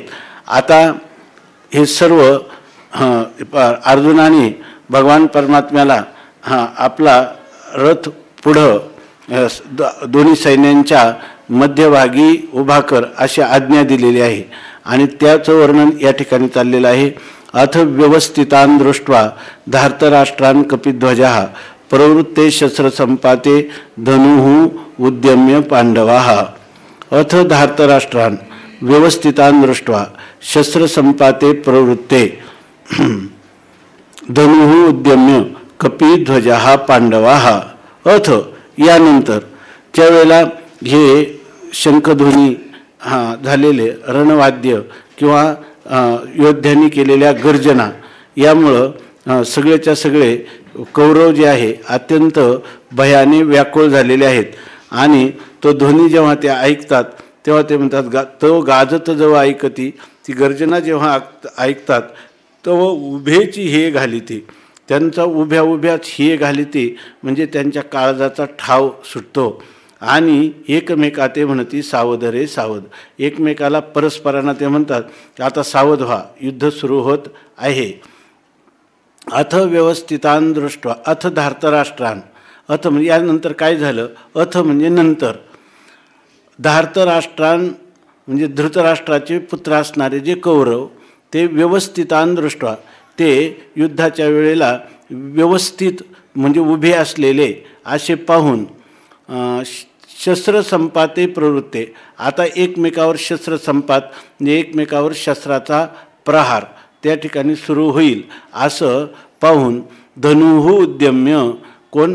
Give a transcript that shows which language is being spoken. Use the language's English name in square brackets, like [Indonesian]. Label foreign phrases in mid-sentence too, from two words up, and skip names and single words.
[Marathi] आता हे सर्व अर्जुनाने भगवान परमात्म्याला आपला रथ पुढं दोन्ही सैन्यांच्या मध्यभागी उभा कर अशी आज्ञा दिलेली आहे आणि त्याचं वर्णन या ठिकाणी चाललेलं आहे. [Sanskrit] अथ व्यवस्थितान् दृष्ट्वा धार्तराष्ट्रान् कपिध्वजः प्रवृत्ते शस्त्रसम्पाते धनुः उद्यम्य पांडवाः. अथ धार्तराष्ट्रान् व्यवस्थितान् दृष्ट्वा शस्त्रसम्पाते प्रवृत्ते धनुः उद्यम्य कपिध्वजः पांडवाः. [Marathi] अथ यानंतर ज्यावेळेला हे शंखध्वनी झालेले रणवाद्य किंवा योद्ध्यांनी केलेल्या गर्जना यामुळं सगळेच्या सगळे कौरव जे आहे अत्यंत भयाने व्याकुळ झालेले आहेत आणि तो ध्वनी जेव्हा ते ऐकतात तेव्हा ते म्हणतात तो गाजत जेव्हा ऐकती ती गर्जना जेव्हा ऐकतात तेव्हा उभेची हे घालिते. त्यांचा उभ्याच हे घालिते म्हणजे त्यांच्या काळजाचा ठाव सुटतो आणि एकमेका ते म्हणती सावध रे सावध. एकमेकाला परस्परांना ते म्हणतात की आता सावध व्हा, युद्ध सुरू होत आहे. [Sanskrit] अथ व्यवस्थितान् दृष्ट्वा अथ धार्तराष्ट्रान्. [Marathi] अथ म्हणजे यानंतर काय झालं? अथ म्हणजे नंतर. धार्तराष्ट्रान् म्हणजे धृतराष्ट्राचे पुत्र असणारे जे कौरव ते [Sanskrit] व्यवस्थितान् दृष्ट्वा [Marathi] ते युद्धाच्या वेळेला व्यवस्थित म्हणजे उभे असलेले असे पाहून [Sanskrit] शस्त्रसंपाते प्रवृत्ते. [Marathi] आता एकमेकावर शस्त्रसंपात म्हणजे एकमेकावर शस्त्राचा प्रहार त्या ठिकाणी सुरू होईल असं पाहून [Sanskrit] धनुः उद्यम्य [Marathi] कोण?